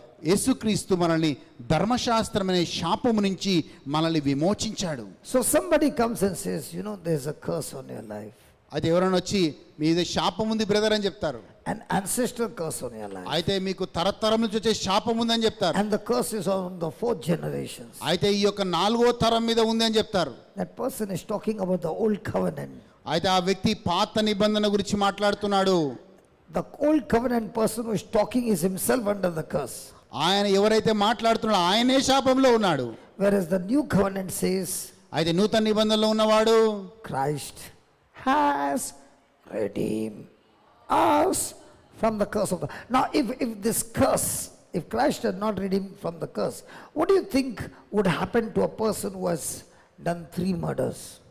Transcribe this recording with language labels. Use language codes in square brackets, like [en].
[te] యేసుక్రీస్తు మనల్ని ధర్మశాస్త్రమనే శాపము నుంచి మనల్ని విమోచించాడు. [en] So somebody comes and says, there's a curse on your life. [te] అయితే ఎవరైనా వచ్చి మీద శాపం ఉంది బ్రదర్ అని చెప్తారు. [en] An ancestral curse on your life. [te] అయితే మీకు తరతరం నుంచి వచ్చే శాపం ఉంది అని చెప్తారు. [en] And the curse is on the 4th generations. [te] అయితే ఈ యొక్క 4వ తరం మీద ఉంది అని చెప్తారు. [en] That person is talking about the old covenant. [te] అయితే ఆ వ్యక్తి పాత నిబంధన గురించి మాట్లాడుతున్నాడు. [en] The old covenant person who is talking is himself under the curse. [te] ఆయన ఎవరైతే మాట్లాడుతున్నాడో ఆయనే శాపంలో ఉన్నాడు. [en] Whereas the new covenant says, [te] అయితే నూతన నిబంధనలో ఉన్నవాడు [en] Christ has redeemed us from the curse of the. Now if this curse, if Christ had not redeemed from the curse, what do you think would happen to a person who has done 3 murders?